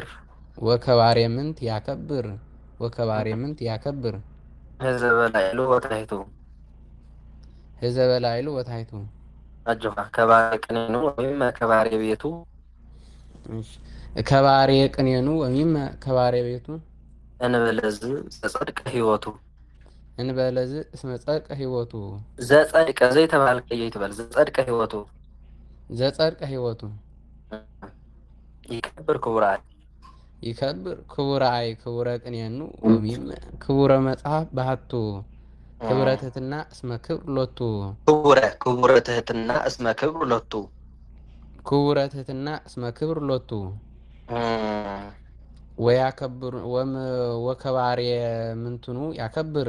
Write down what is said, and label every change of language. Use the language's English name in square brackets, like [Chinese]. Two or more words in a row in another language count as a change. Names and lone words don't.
[Geez] ወከባሬ ምንት ያከብር ወከባሬ ምንት ያከብር ዘበላዕሉ ወታሕቱ ዘበላዕሉ ወታሕቱ አጆኻ ከባሬ ቅኔኑ ወይም ከባሬ ቤቱ ከባሬ ቅኔኑ ወይም ከባሬ ቤቱ እንበለዝ ዘጸድቀ ህይወቱ እንበለዝ እስመ ጸድቀ ህይወቱ ዘጸድቀ ዘይተባልከ ይትበል ዘጸድቀ ህይወቱ ዘጸድቀ ህይወቱ ይከብር ክቡረ አይ ይከብር ክቡረ አይ ክቡረ ቅኔኑ ወይም ክቡረ መጽሐፍ ባህቱ ክብረ ትሕትና እስመ ክብር ሎቱ ክቡረ ትሕትና እስመ ክብር ሎቱ ክቡረ ትሕትና እስመ ክብር ሎቱ ወያከብር ወከባሬ ምንትኑ ያከብር